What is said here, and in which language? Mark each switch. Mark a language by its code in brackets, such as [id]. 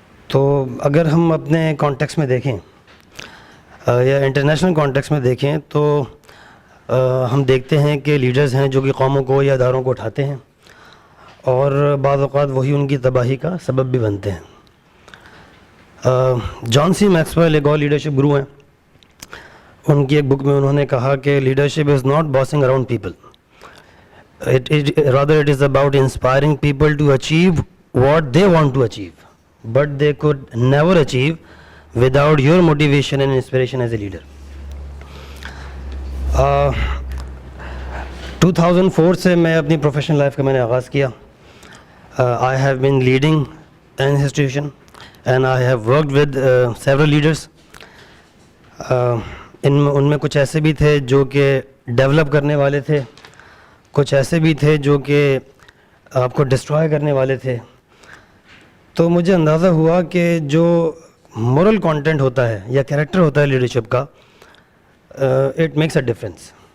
[ur] تو اگر ہم اپنے کانٹیکس میں دیکھیں یا انٹرنیشنل کانٹیکس میں دیکھیں تو ہم دیکھتے ہیں کہ لیڈرز ہیں جو کہ قوموں کو یا اداروں کو اٹھاتے ہیں, اور بعض اوقات وہی ان کی تباہی کا سبب بھی بنتے ہیں. جان سی میکسویل ایک اور لیڈرشپ گرو ہیں. ان کی ایک بک میں انہوں نے کہا کہ [en] Leadership is not bossing around people, rather it is about inspiring people to achieve what they want to achieve, but they could never achieve without your motivation and inspiration as a leader. [ur] 2004 سے میں اپنی professional life کا میں نے آغاز کیا. [en] I have been leading an institution and I have worked with several leaders. [ur] ان میں کچھ ایسے بھی تھے جو کہ ڈیولپ کرنے والے تھے, کچھ ایسے بھی تھے جو کہ آپ کو ڈسٹرائے کرنے والے تھے. تو مجھے اندازہ ہوا کہ جو مورل کانٹینٹ ہوتا ہے یا کریکٹر ہوتا ہے لیڈرشپ کا, [en] It makes a difference.